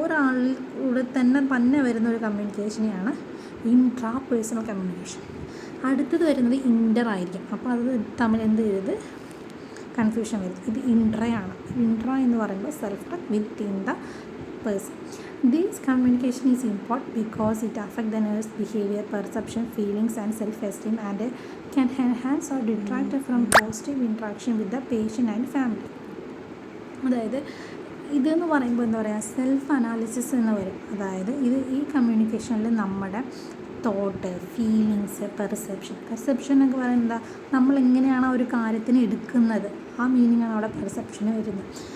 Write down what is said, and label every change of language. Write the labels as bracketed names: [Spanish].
[Malayalam] ഒരാളിൽ കൂടെ തന്നെ വരുന്ന ഒരു കമ്മ്യൂണിക്കേഷനെയാണ് ഇൻട്രാ പേഴ്സണൽ കമ്മ്യൂണിക്കേഷൻ. അടുത്തത് വരുന്നത് ഇൻ്റർ ആയിരിക്കും. അപ്പോൾ അത് തമ്മിൽ എന്ത് ചെയ്ത് കൺഫ്യൂഷൻ വരും. ഇത് ഇൻട്രയാണ്. ഇൻട്ര എന്ന് പറയുമ്പോൾ [English] Self talk within the person. This communication is important because it affects the nurse behavior, perception, feelings and self-esteem and can enhance or detract from positive interaction with the patient and family. [Malayalam] അതായത് ഇതെന്ന് പറയുമ്പോൾ എന്താ പറയുക, self analysis എന്ന് വരും. അതായത് ഈ കമ്മ്യൂണിക്കേഷനിൽ നമ്മുടെ തോട്ട്, ഫീലിങ്സ്, പെർസെപ്ഷൻ എന്നൊക്കെ പറയുന്നത് എന്താ, നമ്മളെങ്ങനെയാണ് ആ ഒരു കാര്യത്തിന് എടുക്കുന്നത്, ആ മീനിങ്ങാണ് അവിടെ പെർസെപ്ഷന് വരുന്നത്.